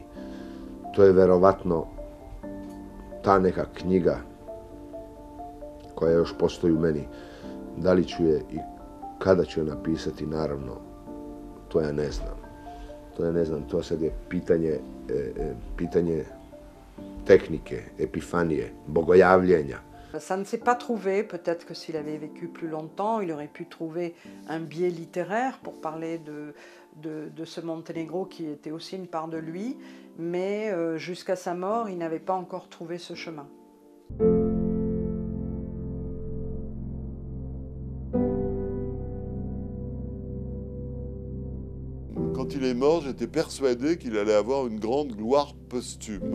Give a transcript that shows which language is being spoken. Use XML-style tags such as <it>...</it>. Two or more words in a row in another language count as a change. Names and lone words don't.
<sr>To je verovatno ta neka knjiga koja još postoji u meni. Da li ću je i kada ću je napisati, naravno, to ja ne znam. To sad je pitanje tehnike, epifanije, bogojavljenja.</sr> <fr>Ça ne s'est pas trouvé, peut-être que s'il avait vécu plus longtemps, il aurait pu trouver un biais littéraire pour parler de ce Monténégro qui était aussi une part de lui, mais jusqu'à sa mort, il n'avait pas encore trouvé ce chemin. Quand il est mort, j'étais persuadé qu'il allait avoir une grande gloire posthume.</fr>